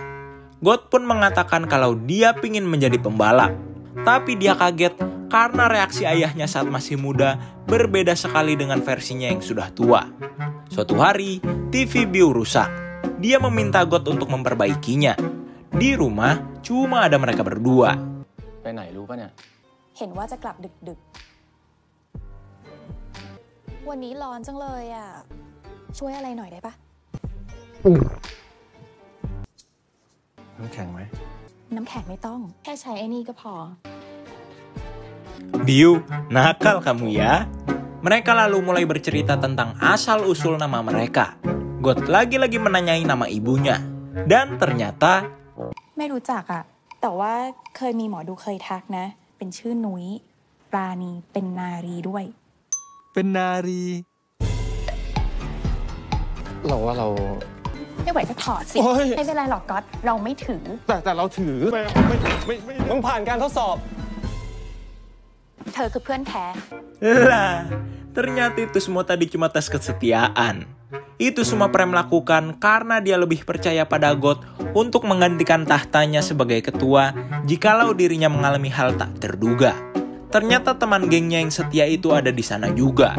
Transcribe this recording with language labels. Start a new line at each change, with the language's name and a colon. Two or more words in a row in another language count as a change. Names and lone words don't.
Indonesian: God pun mengatakan kalau dia pingin menjadi pembalap. Tapi dia kaget karena reaksi ayahnya saat masih muda berbeda sekali dengan versinya yang sudah tua. Suatu hari, TV Biu rusak. Dia meminta God untuk memperbaikinya. Di rumah, cuma ada mereka berdua.
Thai: ไปไหนรู้ปะเนี่ย เห็นว่าจะกลับดึกๆ วันนี้ร้อนจังเลยอ่ะ ช่วยอะไรหน่อยได้ปะ น้ำแข็งไหม น้ำแข็งไม่ต้อง แค่ใช้ไอ้นี่ก็พอ
Indonesian: Biu, nakal kamu ya. Mereka lalu mulai bercerita tentang asal-usul nama mereka. God lagi-lagi menanyai nama ibunya. Dan ternyata
Thai: ไม่รู้จักอ่ะ แต่ว่าเคยมีหมอดูเคยทักนะ เป็นชื่อนุ้ยปราณีเป็นนารีด้วย เป็นนารี เราว่าเรา ไม่ไหวก็ถอดสิ โอ๊ย ไม่เป็นไรหรอกก๊อตเราไม่ถือ แต่เราถือไม่มึงผ่านการทดสอบ เธอคือเพื่อนแท้
Indonesian: lah, ternyata itu semua tadi cuma tes kesetiaan. Itu semua Prem lakukan karena dia lebih percaya pada God untuk menggantikan tahtanya sebagai ketua jikalau dirinya mengalami hal tak terduga. Ternyata teman gengnya yang setia itu ada di sana juga.